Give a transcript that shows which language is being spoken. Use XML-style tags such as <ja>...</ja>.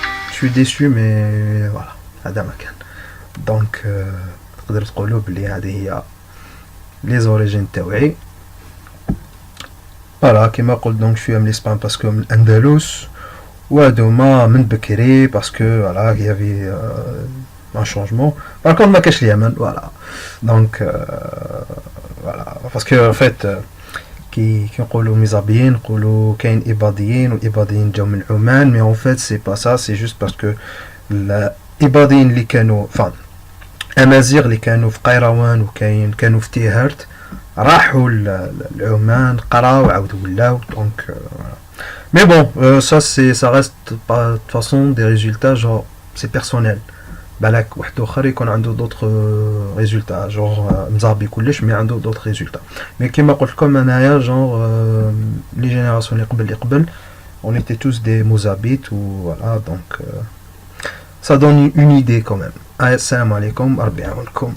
<fr>Je suis déçu, mais voilà,</fr> <ar>هذا ما كان. Donc تقدر تقولوا بلي هذه هي</ar> <fr>les origines</fr> <ar>تاوعي.</ar> <fr>Voilà,</fr> <ar>كما قلت</ar> <fr>donc je suis من l'Espagne parce que</fr> <ar>من الأندلس وهادوما من بكري</ar> <fr>parce que voilà il y avait un changement. Par contre</fr> <ar>ما كاش اليمن, voilà.</ar> <fr>Donc voilà, parce que en fait</fr> <ar>كي نقولوا مزابيين نقولوا كاين إباضيين والإباضيين جاو من عمان,</ar> <fr>mais en fait c'est pas ça, c'est juste parce que</fr> <ar>الإباضيين اللي كانوا enfin أمازيغ اللي كانوا في قيروان وكاين كانوا في تيهرت راحوا لعمان قراو عاودوا ولاو</ar> <fr>donc mais bon ça reste pas de toute façon des résultats genre c'est personnel.</fr> <ar>بالك واحد اخر يكون عنده</ar> <fr>d'autres résultats genre</fr> <ar>مزابي كلش</ar> <fr>mais</fr> <ar>عنده</ar> <fr>d'autres résultats. mais كما قلت لكم</fr> <ar>انايا</ar> <fr>genre les générations</fr> <ar>اللي قبل</ar> <fr>on était tous des mozabites ou voilà donc ça donne une idée quand même.</fr> <ar>Assalamu alaikum, rabbi aounkoum.</ar>